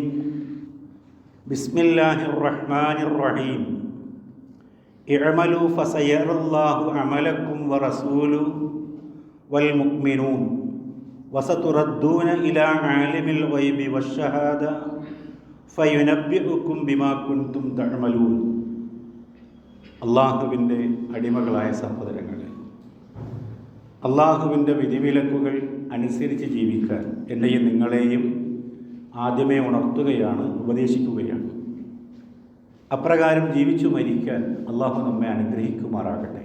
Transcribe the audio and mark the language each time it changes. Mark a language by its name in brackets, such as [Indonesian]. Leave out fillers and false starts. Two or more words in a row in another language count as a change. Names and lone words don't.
[Arabic] بسم الله الرحمن الرحيم. اعملوا فسيرى الله عملكم ورسوله والمؤمنون وستردون إلى عالم الغيب والشهادة فينبئكم بما كنتم تعملون. [Malayalam] അള്ളാഹുവിൻ്റെ അടിമകളായ സഹോദരങ്ങളെ, അള്ളാഹുവിൻ്റെ വിധിവിലക്കുകൾ അനുസരിച്ച് ജീവിക്കാൻ എന്നെയും നിങ്ങളെയും ആദ്യമേ ഉണർത്തുകയാണ്, ഉപദേശിക്കുകയാണ്. അപ്രകാരം ജീവിച്ചു മരിക്കാൻ അള്ളാഹു നമ്മെ അനുഗ്രഹിക്കുമാറാകട്ടെ.